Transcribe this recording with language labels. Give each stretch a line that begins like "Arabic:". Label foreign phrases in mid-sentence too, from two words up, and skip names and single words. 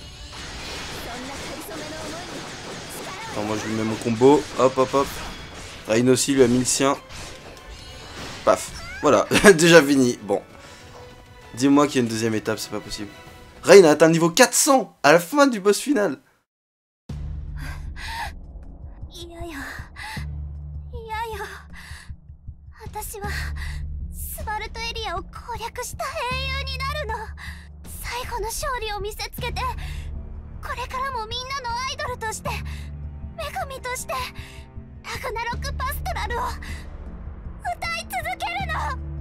French: Attends, moi je lui mets mon combo. Hop, hop, hop. Rain aussi lui a mis le sien. Paf. Voilà, déjà fini. Bon. Dis-moi qu'il y a une deuxième étape, c'est pas possible. Rain a atteint le niveau 400 à la fin du boss final.
Japanese: 私はスバルトエリアを攻略した英雄になるの。最後の勝利を見せつけて、これからもみんなのアイドルとして、女神として、ラグナロクパストラルを歌い続けるの。